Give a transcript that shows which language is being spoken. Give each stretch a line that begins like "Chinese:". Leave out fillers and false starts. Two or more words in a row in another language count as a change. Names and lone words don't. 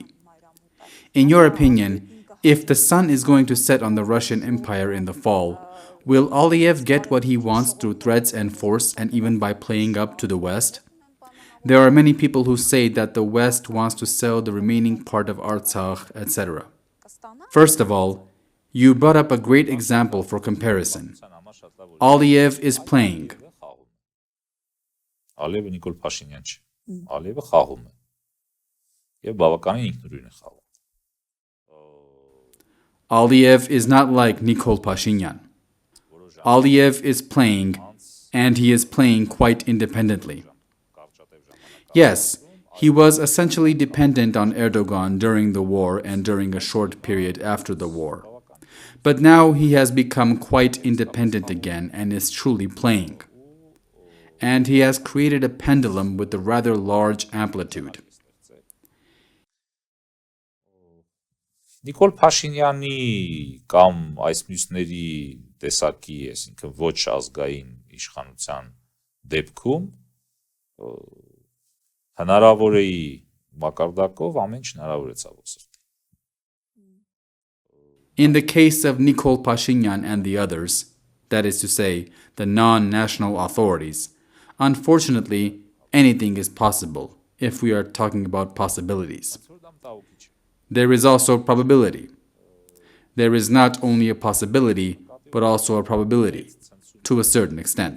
English: In your opinion, if the sun is going to set on the Russian Empire in the fall, will Aliyev get what he wants through threats and force and even by playing up to the West? There are many people who say that the West wants to sell the remaining part of Artsakh, etc. First of all, you brought up a great example for comparison. Aliyev is playing.
Armenian: Ալիևը Նիկոլ Փաշինյան չէ։ Ալիևը խաղում է։ Եվ բավականին ինքնուրույն է խաղում։
English: Aliyev is not like Nikol Pashinyan. Aliyev is playing, and he is playing quite independently. Yes, he was essentially dependent on Erdogan during the war and during a short period after the war. But now he has become quite independent again and is truly playing. And he has created a pendulum with a rather large amplitude.
Armenian: Նիկոլ Փաշինյանի կամ այս մյուսների տեսակի, այսինքն ոչ ազգային իշխանության դեպքում հնարավոր է մակարդակով ամեն ինչ հնարավոր է ցավոք սրտի։
English: In the case of Nikol Pashinyan and the others, that is to say, the non-national authorities, unfortunately, anything is possible if we are talking about possibilities. There is also probability. There is not only a possibility, but also a probability, to a certain extent.